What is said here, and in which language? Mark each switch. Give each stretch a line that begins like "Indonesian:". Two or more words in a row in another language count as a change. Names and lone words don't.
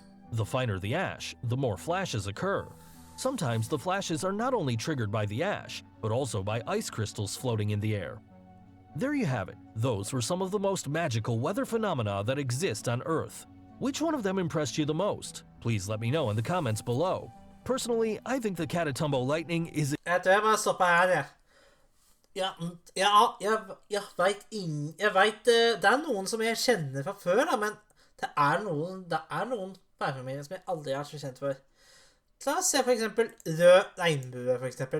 English: The finer the ash, the more flashes occur. Sometimes the flashes are not only triggered by the ash, but also by ice crystals floating in the air. There you have it. Those were some of the most magical weather phenomena that exist on Earth. Which one of them impressed you the most? Please let me know in the comments below. Personally, I think the Catatumbo lightning is...
Norwegian: Jeg tror jeg må stoppe her, jeg. Jeg vet det er noen som jeg kjenner fra før, da, men det er noen værfenomener som jeg aldri har kjent før. La oss se for eksempel rød regnbue, for eksempel.